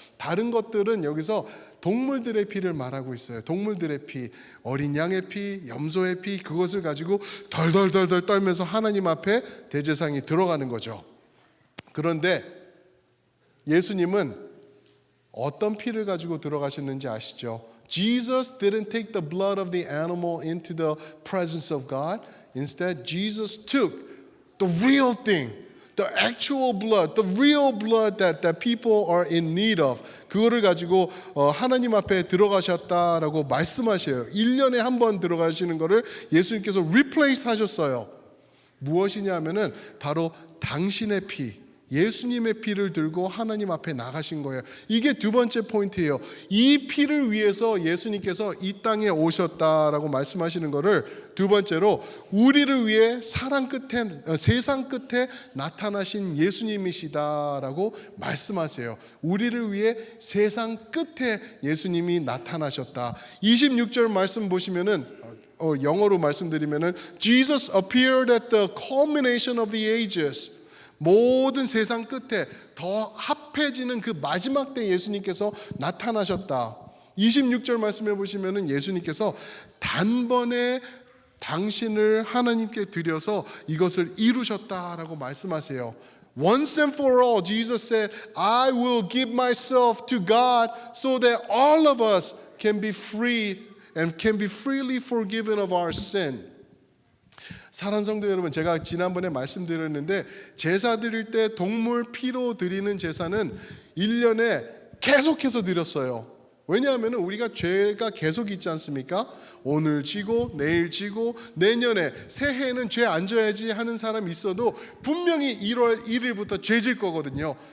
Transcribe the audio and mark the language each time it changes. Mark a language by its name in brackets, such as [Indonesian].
[Korean] 다른 것들은 여기서 동물들의 피를 말하고 있어요. 동물들의 피, 어린 양의 피, 염소의 피, 그것을 가지고 덜덜덜덜 떨면서 하나님 앞에 대제사장이 들어가는 거죠. 그런데 예수님은 어떤 피를 가지고 들어가셨는지 아시죠? [English] Jesus didn't take the blood of the animal into the presence of God. Instead, Jesus took the real thing, the actual blood, the real blood that people are in need of. [Korean] 그거를 가지고 하나님 앞에 들어가셨다라고 말씀하셔요. 1년에 한 번 들어가시는 거를 예수님께서 replace 하셨어요. 무엇이냐면은 바로 당신의 피, 예수님의 피를 들고 하나님 앞에 나가신 거예요. 이게 두 번째 포인트예요. 이 피를 위해서 예수님께서 이 땅에 오셨다라고 말씀하시는 거를 두 번째로 우리를 위해 세상 끝에 나타나신 예수님이시다라고 말씀하세요. 우리를 위해 세상 끝에 예수님이 나타나셨다. 26절 말씀 보시면은 영어로 말씀드리면은 [English] Jesus appeared at the culmination of the ages. [Korean] 모든 세상 끝에 더 합해지는 그 마지막 때 예수님께서 나타나셨다. 26절 말씀해 보시면은 예수님께서 단번에 당신을 하나님께 드려서 이것을 이루셨다라고 말씀하세요. [English] Once and for all, Jesus said, I will give myself to God so that all of us can be free and can be freely forgiven of our sin. [Korean] 사랑하는 성도 여러분, 제가 지난번에 말씀드렸는데 제사 드릴 때 동물 피로 드리는 제사는 1년에 계속해서 드렸어요. 왜냐하면 우리가 죄가 계속 있지 않습니까? 오늘 지고 내일 지고 내년에 새해에는 죄 안 져야지 하는 사람이 있어도 분명히 1월 1일부터 죄 질 거거든요.